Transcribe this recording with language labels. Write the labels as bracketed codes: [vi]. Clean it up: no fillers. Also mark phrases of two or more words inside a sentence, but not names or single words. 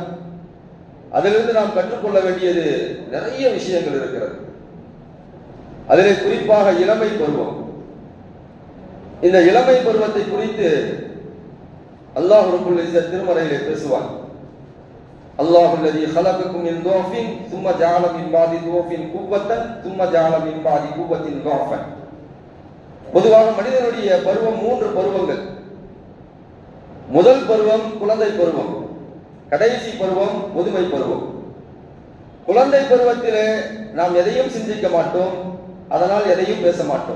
[ta] அதிலிருந்து நாம் கற்றுக்கொள்ள வேண்டியது நிறைய விஷயங்கள் இருக்கிறது. அதிலே குறிப்பாக இளமை பருவம். இந்த இளமை பருவத்தை குறித்து அல்லாஹ் [ar] رب العزة [ta] திருமறையிலே பேசுவான். [ar] அல்லாஹுல்லதீ خلقكم من ضعف ثم جعل من بعد ضعف قوة ثم جعل من بعد قوة ضعفا. [ta] பொதுவாக மனிதனுடைய பருவம் 3 பருவங்கள். முதல் பருவம் குழந்தை பருவம், கடைசி பருவம் முதுமை பருவம். குழந்தை பருவத்திலே நாம் எதையும் சிந்திக்க மாட்டோம், அதனால் எதையும் பேச மாட்டோம்.